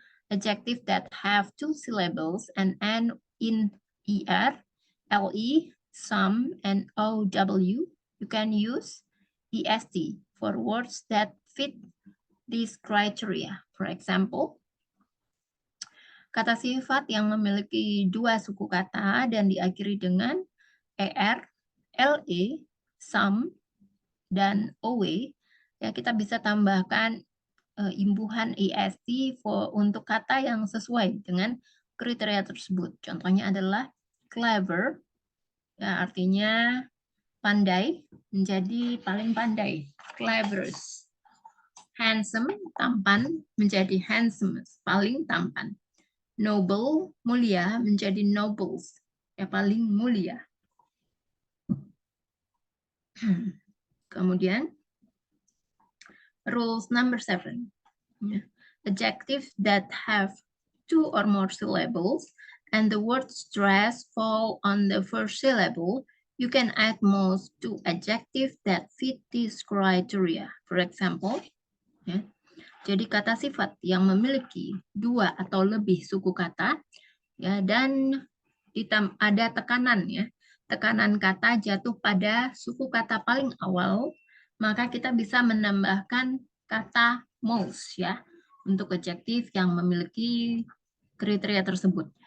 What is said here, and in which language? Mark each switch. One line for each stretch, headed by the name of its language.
English: Adjective that have two syllables and end in ER, LE, some, and OW. You can use EST for words that fit this criteria. For example,
Indonesian: kata sifat yang memiliki dua suku kata dan diakhiri dengan ER, LE, some, dan OW, ya kita bisa tambahkan imbuhan EST untuk kata yang sesuai dengan kriteria tersebut. Contohnya adalah clever, ya artinya pandai, menjadi paling pandai, cleverest. Handsome, tampan, menjadi handsomest, paling tampan. Noble, mulia, menjadi nobles, ya paling mulia. Kemudian,
English: rules number 7. Adjectives that have two or more syllables and the word stress fall on the first syllable, you can add most to adjectives that fit this criteria. For example,
Indonesian: ya, jadi kata sifat yang memiliki dua atau lebih suku kata ya, dan ada tekanan ya. Tekanan kata jatuh pada suku kata paling awal, maka kita bisa menambahkan kata most ya untuk adjektif yang memiliki kriteria tersebut.